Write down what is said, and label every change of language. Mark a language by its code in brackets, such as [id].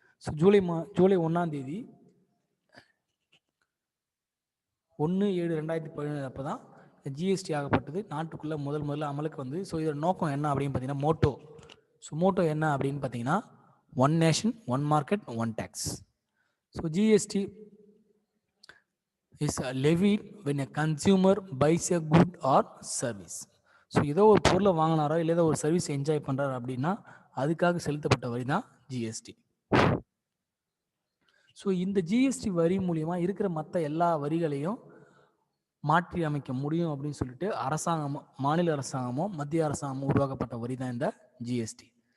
[ta] So July 1 1/7/2017 அப்போ தான் GST ஆகப்பட்டது நாட்டுக்குள்ளே முதல்ல அமலுக்கு வந்து. ஸோ இதோட நோக்கம் என்ன அப்படின்னு பார்த்தீங்கன்னா மோட்டோ. [en] so motto [ta] என்ன அப்படின்னு பார்த்தீங்கன்னா [en] One nation one market one tax. So GST is levied when a consumer buys a good or service. [ta] So ஏதோ ஒரு பொருளை வாங்கினாரோ இல்லை ஏதோ ஒரு சர்வீஸ் என்ஜாய் பண்ணுறாரு அப்படின்னா அதுக்காக செலுத்தப்பட்ட வரி தான் ஜிஎஸ்டி. ஸோ இந்த ஜிஎஸ்டி வரி மூலியமா இருக்கிற மற்ற எல்லா வரிகளையும் மாற்றி அமைக்க முடியும் அப்படின்னு சொல்லிட்டு அரசாங்கமும் மாநில அரசாங்கமும் மத்திய அரசாங்கமும் உருவாக்கப்பட்ட வரி தான் இந்த ஜிஎஸ்டி.